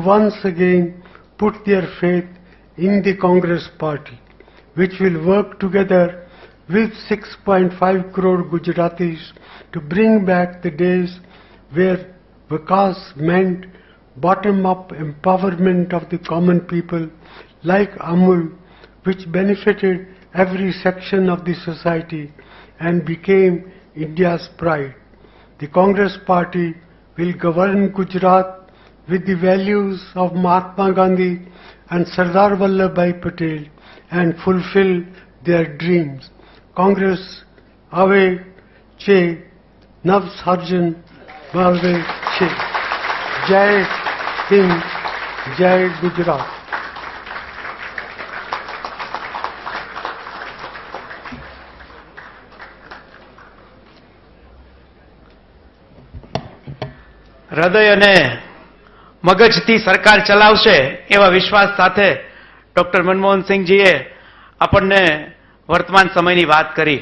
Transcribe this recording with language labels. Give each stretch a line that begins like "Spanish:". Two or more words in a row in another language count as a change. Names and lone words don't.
English: once again put their faith in the Congress Party, which will work together with 6.5 crore Gujaratis to bring back the days where Vikas meant bottom-up empowerment of the common people, like Amul, which benefited every section of the society and became India's pride. The Congress Party will govern Gujarat with the values of Mahatma Gandhi and Sardar Vallabhbhai Patel and fulfill their dreams.
Gujarati: કોંગ્રેસ આવે છે નવ સર્જન ભાવે છે.
Hindi: जय हिंद, जय गुजरात.
Gujarati: હૃદય અને મગજથી સરકાર ચલાવશે એવા વિશ્વાસ સાથે ડોક્ટર મનમોહન સિંહજીએ આપણને વર્તમાન સમયની વાત કરી.